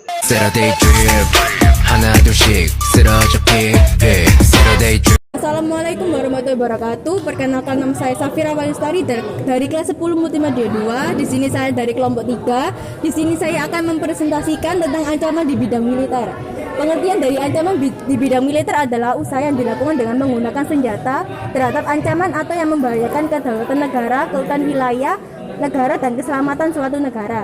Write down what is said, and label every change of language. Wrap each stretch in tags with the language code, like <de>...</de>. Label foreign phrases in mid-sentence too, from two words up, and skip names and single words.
<en>Saturday drip</en> <ko>하나 둘씩 쓰러져 픽픽</ko> <en>Saturday drip.</en> <ar>السلام عليكم ورحمة الله وبركاته.</ar> <id>Perkenalkan, nama saya Safira Walistari dari kelas 10 Multimedia 2. Di sini saya dari kelompok 3. Di sini saya akan mempresentasikan tentang ancaman di bidang militer. Pengertian dari ancaman di bidang militer adalah usaha yang dilakukan dengan menggunakan senjata terhadap ancaman atau yang membahayakan kedaulatan negara, keutuhan wilayah negara, dan keselamatan suatu negara.</id>